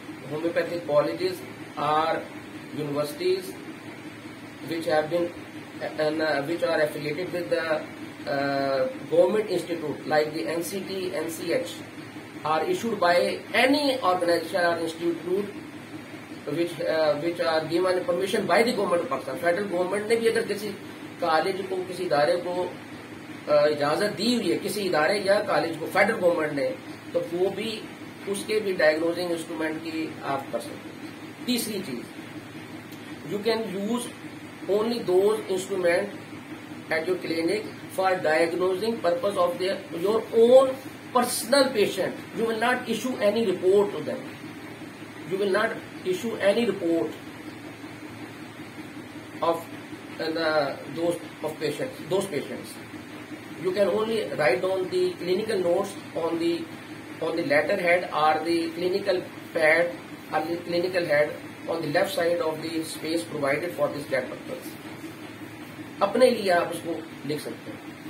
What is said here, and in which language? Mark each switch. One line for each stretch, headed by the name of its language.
English: homeopathic colleges or universities which have been which are affiliated with the government institute like the NCT, NCH, are issued by any organization or institute which are given permission by the government of Pakistan.
Urdu: Federal government نے بھی اگر کسی college کو کسی ادارے کو اجازت دی ہوئی ہے، کسی ادارے یا کالج کو فیڈرل گورنمنٹ نے، تو وہ بھی اس کے بھی ڈائگنوزنگ انسٹرومنٹ کی آپ کر سکتے ہیں. تیسری چیز،
English: You can use only those instrument at your clinic for diagnosing purpose of your own personal patient. You will not issue any report to them. You will not issue any report of those patients. You can only write down the clinical notes on the letterhead or the clinical pad or the clinical head on the left side of the space provided for this that purpose.
Urdu: اپنے لیے آپ اس کو لکھ سکتے ہیں.